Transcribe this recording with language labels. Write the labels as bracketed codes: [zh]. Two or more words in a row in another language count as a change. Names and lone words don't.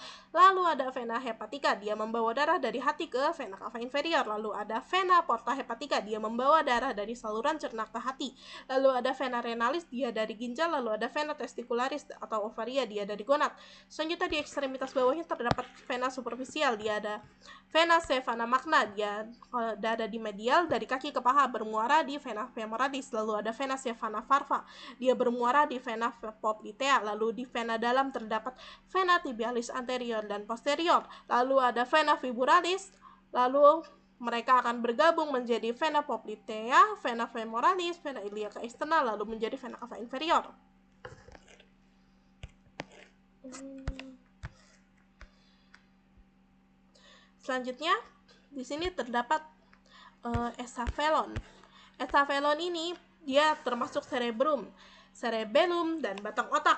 [id] Lalu ada vena hepatica, dia membawa darah dari hati ke vena cava inferior. Lalu ada vena porta hepatica, dia membawa darah dari saluran cerna ke hati. Lalu ada vena renalis, dia dari ginjal. Lalu ada vena testicularis atau ovaria, dia dari gonad. Selanjutnya di ekstremitas bawahnya terdapat vena superficial, dia ada vena cavana magna, dia ada di medial dari kaki ke paha, bermuara di vena femoralis. Lalu ada vena cavana farva, dia bermuara di vena poplitea. Lalu di vena dalam terdapat vena tibialis anterior dan posterior. Lalu ada vena fibularis, lalu mereka akan bergabung menjadi vena poplitea, vena femoralis, vena iliaca externa, lalu menjadi vena cava inferior. Selanjutnya, di sini terdapat esafelon. Esafelon ini dia termasuk cerebellum, dan batang otak.